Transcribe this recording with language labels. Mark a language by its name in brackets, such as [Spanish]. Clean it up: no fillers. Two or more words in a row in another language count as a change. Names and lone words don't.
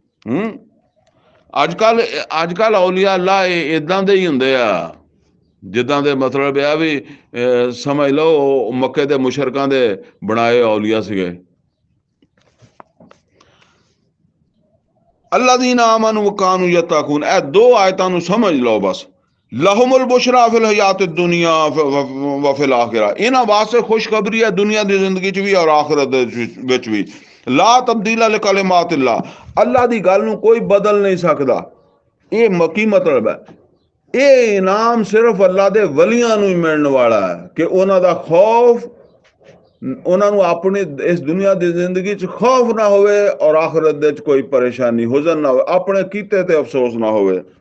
[Punjabi] ਅੱਜ ਕੱਲ [Arabic] أولياء الله [Punjabi] ਇਦਾਂ ਦੇ ਹੀ ਹੁੰਦੇ ਆ, ਜਿੱਦਾਂ ਦੇ ਮਤਲਬ ਆ ਵੀ ਸਮਝ ਲਓ ਮੱਕੇ ਦੇ ਮੁਸ਼ਰਕਾਂ ਦੇ ਬਣਾਏ ਔਲੀਆ ਸੀਗੇ। [Arabic] الذين آمنوا وكانوا يتقون, [Punjabi] ਇਹ ਦੋ ਆਇਤਾਂ ਨੂੰ ਸਮਝ ਲਓ ਬਸ। [Arabic] لهم البشرى في الحياة الدنيا وفي الآخرة, [Punjabi] ਇਹਨਾਂ ਵਾਸਤੇ ਖੁਸ਼ਖਬਰੀ ਹੈ ਦੁਨੀਆ ਦੀ ਜ਼ਿੰਦਗੀ 'ਚ ਵੀ ਔਰ ਆਖਿਰਤ ਦੇ ਵਿੱਚ ਵੀ। [Arabic] لا تبديل لكلمات الله, [Punjabi] ਅੱਲਾ ਦੀ ਗੱਲ ਨੂੰ ਕੋਈ ਬਦਲ ਨਹੀਂ ਸਕਦਾ। ਇਹ ਕੀ ਮਤਲਬ ਹੈ? ਇਹ ਇਨਾਮ ਸਿਰਫ ਅੱਲਾ ਦੇ ਵਲੀਆਂ ਨੂੰ ਹੀ ਮਿਲਣ ਵਾਲਾ ਹੈ ਕਿ ਉਹਨਾਂ ਦਾ ਖੌਫ, ਉਹਨਾਂ ਨੂੰ ਆਪਣੀ ਇਸ ਦੁਨੀਆ ਦੀ ਜ਼ਿੰਦਗੀ 'ਚ ਖੌਫ ਨਾ ਹੋਵੇ ਔਰ ਆਖਿਰਤ ਦੇ 'ਚ ਕੋਈ ਪਰੇਸ਼ਾਨੀ, ਹੁਜ਼ਨ ਨਾ ਹੋਵੇ, ਆਪਣੇ ਕੀਤੇ ਤੇ ਅਫਸੋਸ ਨਾ ਹੋਵੇ।